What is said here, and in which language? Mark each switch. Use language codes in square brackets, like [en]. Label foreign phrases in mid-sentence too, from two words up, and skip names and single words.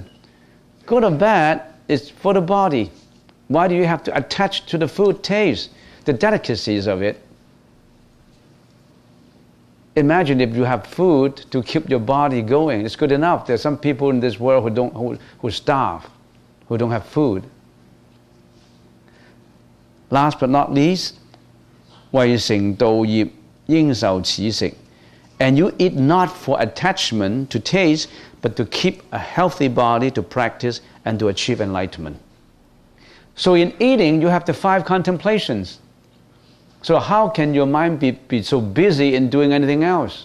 [en] Good or bad, it's for the body. Why do you have to attach to the food taste, the delicacies of it? Imagine if you have food to keep your body going. It's good enough. There's some people in this world who starve, who don't have food. Last but not least, [zh] 為成道業應受此食. [en] And you eat not for attachment to taste, but to keep a healthy body to practice and to achieve enlightenment. So in eating, you have the 5 contemplations. So how can your mind be so busy in doing anything else?